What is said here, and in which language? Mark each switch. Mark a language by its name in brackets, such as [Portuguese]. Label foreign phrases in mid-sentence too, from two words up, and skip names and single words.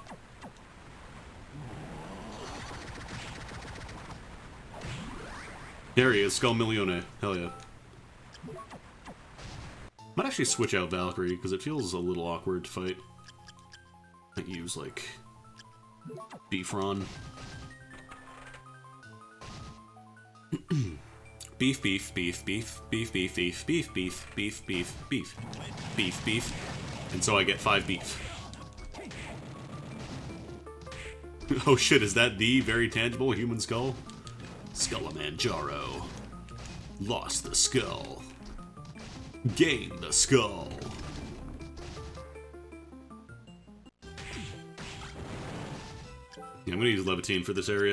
[English] There he is, Skull Milione. Hell yeah. Might actually switch out Valkyrie, because it feels a little awkward to fight. Might use, like, Beefron. Beef, beef, beef, beef, beef, beef, beef, beef, beef, beef, beef, beef, beef, beef. And so I get 5 beef. Oh shit, is that the very tangible human skull? Skullamanjaro. Lost the skull. Gained the skull. Yeah, I'm gonna use Levitine for this area.